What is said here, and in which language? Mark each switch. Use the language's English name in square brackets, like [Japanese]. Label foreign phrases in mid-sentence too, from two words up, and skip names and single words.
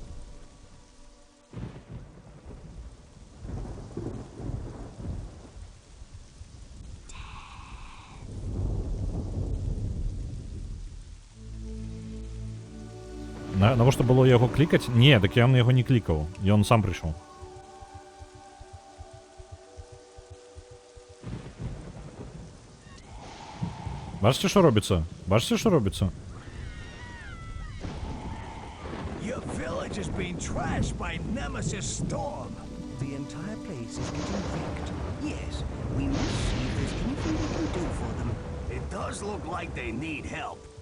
[Belarusian] Навошта было яго клікаць? Не, так я на яго не клікаў. Ён сам прыйшоў. Бачыце, што робіцца? Бачыце, што робіцца? [English] Your village has been trashed by Nemesis Storm. The entire place is getting wrecked. Yes, we must see if there's anything we can do for them. It does look like they need help.